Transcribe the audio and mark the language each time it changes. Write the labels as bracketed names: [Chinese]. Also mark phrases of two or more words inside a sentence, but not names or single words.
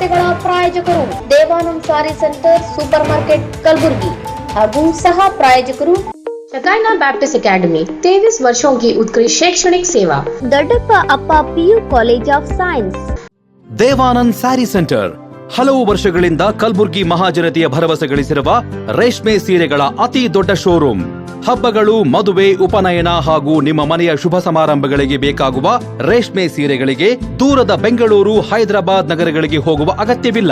[Kannada] ಪ್ರಾಯೋಜಕರು ದೇವಾನಂದ್ ಸಾರಿ ಸೆಂಟರ್ ಸೂಪರ್ ಮಾರ್ಕೆಟ್ ಕಲಬುರ್ಗಿ ಹಾಗೂ ಸಹ ಪ್ರಾಯೋಜಕರು शकाइना बैप्टिस्ट अकेडमी [Hindi] 23 वर्षों की उत्कृष्ट शैक्षणिक सेवा [Kannada] ದೊಡ್ಡಪ್ಪ ಅಪ್ಪ PU ಕಾಲೇಜ್ ಆಫ್ ಸೈನ್ಸ್ ದೇವಾನಂದ್ ಸ್ಯಾರಿ ಸೆಂಟರ್ ಹಲವು ವರ್ಷಗಳಿಂದ ಕಲಬುರ್ಗಿ ಮಹಾಜನತೆಯ ಭರವಸೆ ಗಳಿಸಿರುವ ರೇಷ್ಮೆ ಸೀರೆಗಳ ಅತಿ ದೊಡ್ಡ ಶೋರೂಮ್. ಹಬ್ಬಗಳು, ಮದುವೆ, ಉಪನಯನ ಹಾಗೂ ನಿಮ್ಮ ಮನೆಯ ಶುಭ ಸಮಾರಂಭಗಳಿಗೆ ಬೇಕಾಗುವ ರೇಷ್ಮೆ ಸೀರೆಗಳಿಗೆ ದೂರದ ಬೆಂಗಳೂರು, ಹೈದರಾಬಾದ್ ನಗರಗಳಿಗೆ ಹೋಗುವ ಅಗತ್ಯವಿಲ್ಲ.